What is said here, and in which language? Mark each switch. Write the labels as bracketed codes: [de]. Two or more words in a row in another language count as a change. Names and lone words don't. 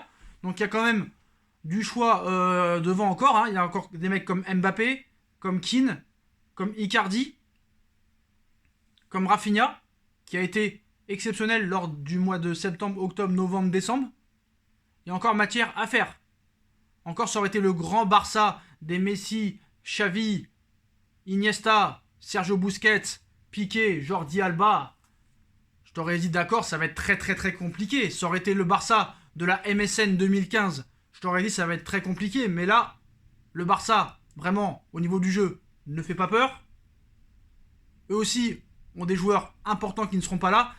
[fr] Donc il y a quand même du choix devant encore. Il y a encore des mecs comme Mbappé, comme Keane, comme Icardi, comme Rafinha, qui a été exceptionnel lors du mois de septembre, octobre, novembre, décembre. Il y a encore matière à faire. Encore, ça aurait été le grand Barça des Messi, Xavi, Iniesta, Sergio Busquets, Piqué, Jordi Alba. Je t'aurais dit d'accord, ça va être très très très compliqué. Ça aurait été le Barça de la MSN 2015. Je t'aurais dit ça va être très compliqué. Mais là, le Barça, vraiment, au niveau du jeu, ne fait pas peur. Eux aussi ont des joueurs importants qui ne seront pas là.